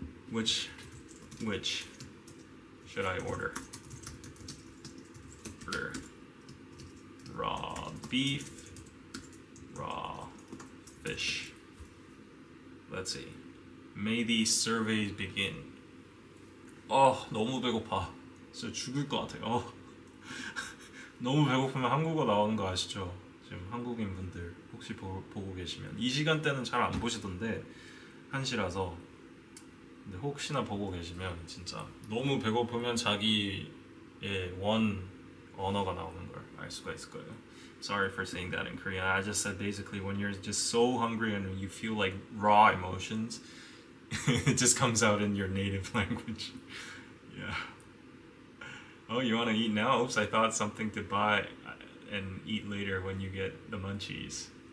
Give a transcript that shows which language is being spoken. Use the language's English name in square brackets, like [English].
[English] Which should I order? Order raw beef, raw fish. Let's see. May these surveys begin. [Korean] 너무 배고파. 진짜 죽을 것 같아요. 너무 배고프면 한국어 나오는 거 아시죠? 지금 한국인 분들 혹시 보고 계시면 이 시간대는 잘 안 보시던데 1시라서. 근데 혹시나 보고 계시면 진짜 너무 배고프면 자기의 원 언어가 나오는 걸 알 수가 있을 거예요. [English] Sorry for saying that in Korean. I just said basically when you're just so hungry and you feel like raw emotions, it just comes out in your native language. Yeah. Oh, you want to eat now? Oops, I thought something to buy and eat later when you get the munchies.